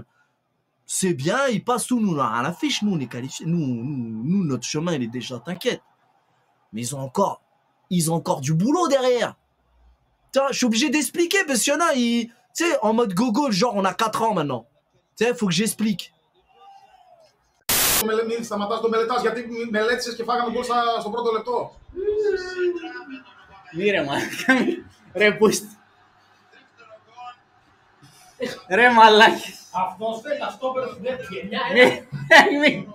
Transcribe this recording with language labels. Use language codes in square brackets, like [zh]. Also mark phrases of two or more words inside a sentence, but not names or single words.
[fr] C'est bien, ils passent tout, nous à la fiche, nous on est qualifiés, nous notre chemin il est déjà, t'inquiète. Mais ils ont encore du boulot derrière. Tiens, je suis obligé d'expliquer, parce qu'il y en a, tu sais, en mode gogo, genre on a 4 ans maintenant. Tu sais, faut que j'explique. [el] Μην σταματάς το μελετάς, γιατί μελέτησες και φάγαμε γκολ στο πρώτο λεπτό. Μη ρε μαλάκα, ρε πούστη. Ρε μαλάκες. Αυτός θέλει τα στόπερ στην δεύτερη γενιά, μη.